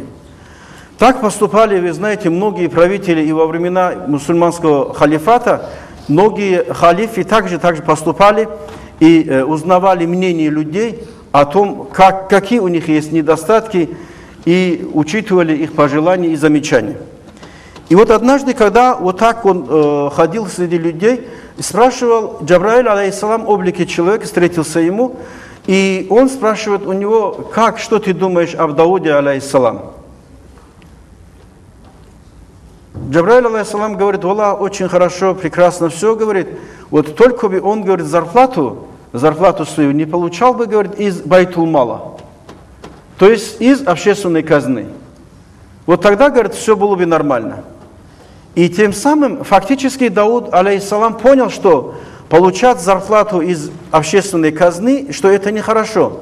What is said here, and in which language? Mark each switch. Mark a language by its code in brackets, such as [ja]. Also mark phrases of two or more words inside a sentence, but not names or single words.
[ru] Так поступали, вы знаете, многие правители и во времена мусульманского халифата, многие халифы также поступали и узнавали мнение людей о том, какие у них есть недостатки, и учитывали их пожелания и замечания. И вот однажды, когда вот так он ходил среди людей, спрашивал, Джабраиль, алейхиссалам, в облике человека встретился ему, и он спрашивает у него: что ты думаешь об Дауде, алейхиссалам? Джабраиль, алейхиссалам, говорит: Аллах, очень хорошо, прекрасно все, говорит. Вот только бы он, говорит, зарплату свою не получал бы, говорит, из Байтул-Мала, то есть из общественной казны. Вот тогда, говорит, все было бы нормально. И тем самым фактически Дауд, алейхиссалам, понял, что получать зарплату из общественной казны, что это нехорошо.